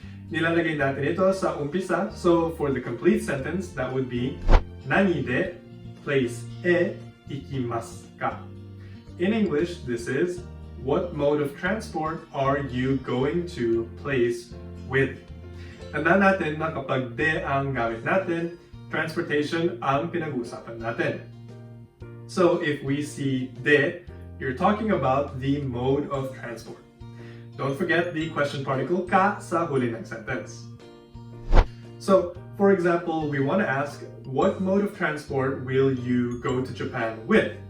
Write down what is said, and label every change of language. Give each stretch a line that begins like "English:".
Filipino: Nilalagay natin ito sa umpisa, so for the complete sentence, that would be,
Japanese: nani de place e ikimasu ka?
English: In English, this is, what mode of transport are you going to place with?
Filipino: Tandaan natin na kapag de ang gamit natin, transportation ang pinag-uusapan natin.
English: So if we see de, you're talking about the mode of transport. Don't forget the question particle ka
Filipino: sa huli ng
English: sentence. So, for example, we want to ask, what mode of transport will you go to Japan with?